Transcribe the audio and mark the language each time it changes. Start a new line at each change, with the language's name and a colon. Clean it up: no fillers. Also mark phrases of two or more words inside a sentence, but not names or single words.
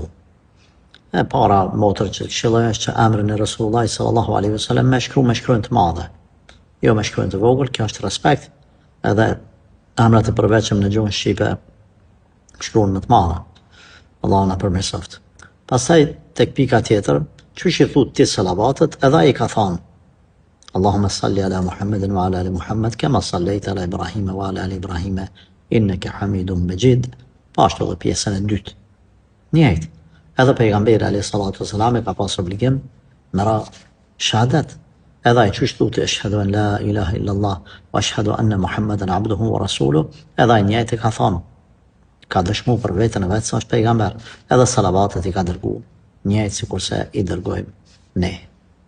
Albanian: E para motër që këshilloj është që emrin e Resulullah
Arabic: صلى الله عليه وسلم
Albanian: me shkruajnë të madhe, jo me shkruajnë të vogël, kjo është respekt, edhe emrat e përveçëm në gjuhën shqipe shkruan më të madhe. Allahu na përmirësoft. Pastaj tek pika tjetër, qysh i thut ti salavatet, edhe ai ka thënë
Arabic: اللهم صل على محمد وعلى آل محمد كما صليت على إبراهيم وعلى آل إبراهيم إنك حميد مجيد.
Albanian: Pashtu edhe pjesën e dytë. Njëjtë. Edhe pejgamberi
Arabic: عليه الصلاة والسلام
Albanian: ka pas obligim me ra shahadat. Edhe ai qysh thotë
Arabic: أشهد أن لا إله إلا الله وأشهد أن محمدا عبده ورسوله,
Albanian: edhe ai njëjtë ka thonë, ka dëshmu për vetën e vetë sa është pejgamber, edhe salavatet i ka dërguar, njëjtë sikurse i dërgojmë ne.